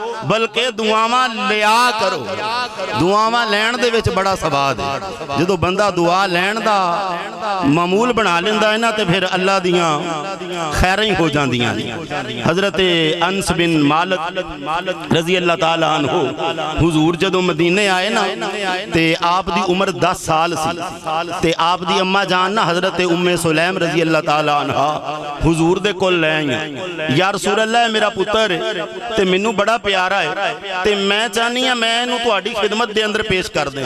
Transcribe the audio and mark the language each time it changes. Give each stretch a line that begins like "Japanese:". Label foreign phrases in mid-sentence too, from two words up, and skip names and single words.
Punjabi: بلکہ دعاواں لیا کرو. دعاواں لین دے وچ بڑا سواد ہے. جدوں بندہ دعا لین دا معمول بنا لیندا ہے نا تے فیر اللہ دیاں خیراں ہی ہو جاندیاں نے. حضرت انس بن مالک
Arabic: رضي الله تعالى عنه
Punjabi: حضور جدوں مدینے آئے نا تے آپ دی عمر 10 سال سی تے آپ دی اماں جان نا حضرت ام سلیم
Arabic: رضي الله تعالى عنها
Punjabi: حضور دے کول لے آئیاں.
Arabic: يا رسول الله
Punjabi: میرا پتر تے مینوں بڑا پیارا ہے تے میں چاہنی ہاں میں ایہنوں تہاڈی خدمت دے اندر پیش کر دیں.